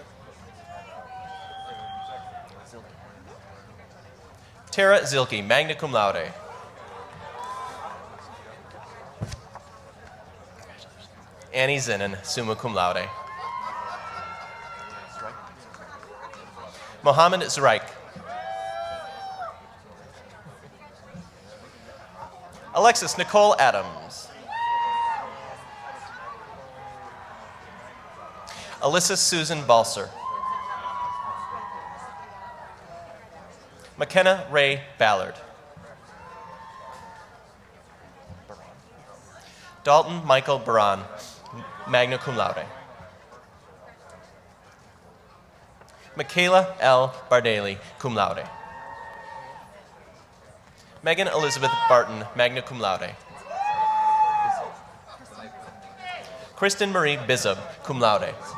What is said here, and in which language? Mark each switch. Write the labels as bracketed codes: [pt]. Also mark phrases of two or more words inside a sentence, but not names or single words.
[en] Tara Zilke, [la] magna cum laude. [en] Annie Zinnan, [la] summa cum laude. [en] Mohammed Zraik. Alexis Nicole Adams. Alyssa Susan Balser. McKenna Ray Ballard. Dalton Michael Baran, [la] magna cum laude. [en] Michaela L. [la] Bardaly, cum laude. [en] Megan Elizabeth Barton, [la] magna cum laude. [en] Kristen Marie Bizub, [la] cum laude.